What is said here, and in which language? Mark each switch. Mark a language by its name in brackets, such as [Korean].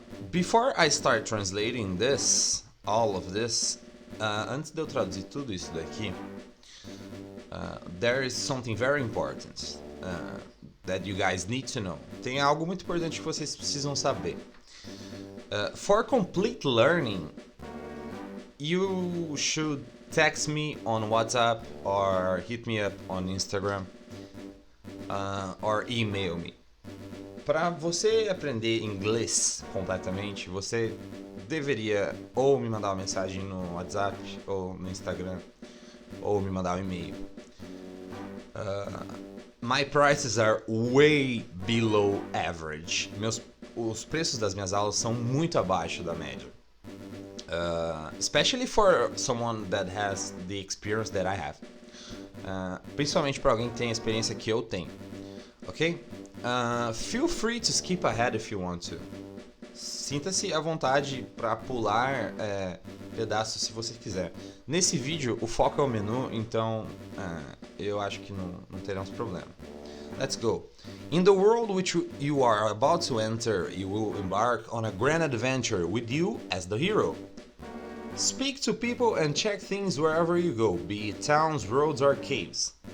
[English] Before I start translating all of this, [Portuguese] antes de eu traduzir tudo isso daqui, [English] there is something very important that you guys need to know. [Portuguese] Tem algo muito importante que vocês precisam saber. [English] For complete learning, you should text me on WhatsApp or hit me up on Instagram or email me. [Portuguese] Para você aprender inglês completamente, você deveria ou me mandar uma mensagem no WhatsApp ou no Instagram ou me mandar um e-mail. [English] My prices are way below average. [Portuguese] Os preços das minhas aulas são muito abaixo da média. [English] Especially for someone that has the experience that I have. [Portuguese] Principalmente para alguém que tem a experiência que eu tenho. Ok? [English] Feel free to skip ahead if you want to. [Portuguese] Sinta-se à vontade para pular pedaços se você quiser. Nesse vídeo o foco é o menu, então eu acho que não teremos problema. [English] Let's go. In the world which you are about to enter, you will embark on a grand adventure with you as the hero. Speak to people and check things wherever you go, be it towns, roads or caves.